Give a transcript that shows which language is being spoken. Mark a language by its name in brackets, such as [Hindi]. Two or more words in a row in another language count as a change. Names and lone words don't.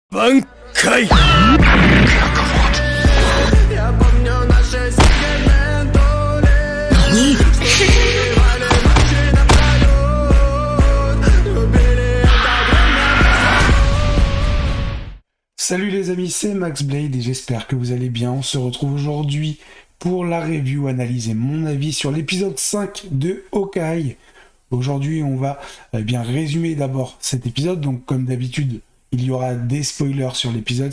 [Russian] 挽回 Я помню наши секретные доли. Согревали ночи напролёт. Любили это время. [French] Salut les amis, c'est Max Blade et j'espère que vous allez bien. On se retrouve aujourd'hui pour la review, analyse et mon avis sur l'épisode 5 de Hawkeye. Aujourd'hui, on va bien résumer d'abord cet épisode. Donc, comme d'habitude, il y aura des spoilers sur l'épisode.